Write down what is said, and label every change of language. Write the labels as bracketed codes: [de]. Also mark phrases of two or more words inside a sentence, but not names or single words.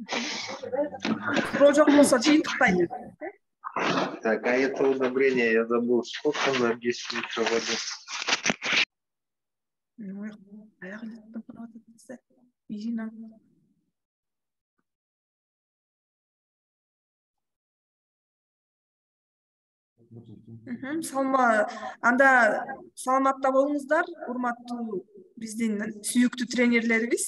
[ky] Суроо болсо жыйынтыктайды. [ru] Так, а это удобрение я забыл. Сколько на 10 литров воды? [ky] Анда саламатта болуңуздар, урматтуу биздин сүйүктүү тренерлерибиз.